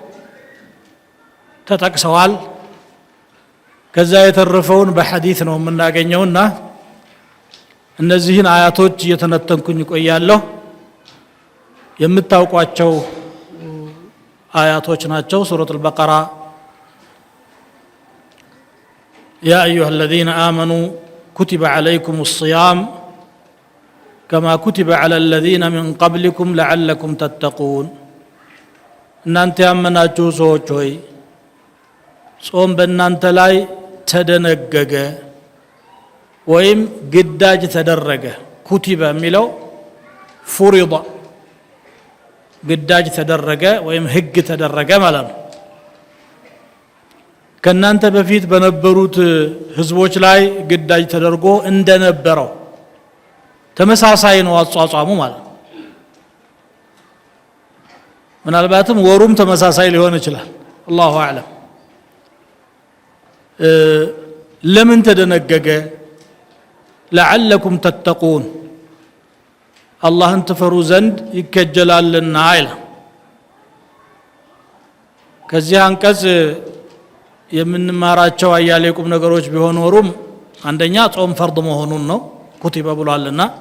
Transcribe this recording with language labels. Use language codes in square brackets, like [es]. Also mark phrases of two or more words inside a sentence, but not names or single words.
[am] ተጠቅሰዋል ከዛ የተረፈውን በሐዲስ ነው የምናገኘውና እነዚህን አያቶች እየተነተንኩኝ ቆያለሁ የምታውቋቸው አያቶች ናቸው ሱረቱል በቀራ [ar] يا أيها الذين آمنوا كتب عليكم الصيام كما كتب على الذين من قبلكم لعلكم تتقون [am] እናንተ ያመናችሁ ሰዎች ሆይ ጾም በእናንተ ላይ ተደነገገ ወይም ግዳጅ ተደረገ ኩቲበ የሚለው ፉሪዳ ግዳጅ ተደረገ ወይም ህግ ተደረገ ማለት ነው ከናንተ በፊት በነበሩት ህዝቦች ላይ ግዳጅ ተደርጎ እንደነበረው ተመሳሳይ ነው አጿጿሙ ማለት ነው ምናልባትም ወሩም ተመሳሳይ ሊሆን ይችላል [ar] الله أعلم [am] ለምን ተደነገገ [ar] لعلكم تتقون [am] አላህን ትፈሩ ዘንድ ይከጀላልና አይላ ከዚህ አንቀጽ የምንማራቸው አያሌ ቁም ነገሮች ቢሆኑም አንደኛ ጾም ፈርድ መሆኑን ነው ኩቲበ ብሏልና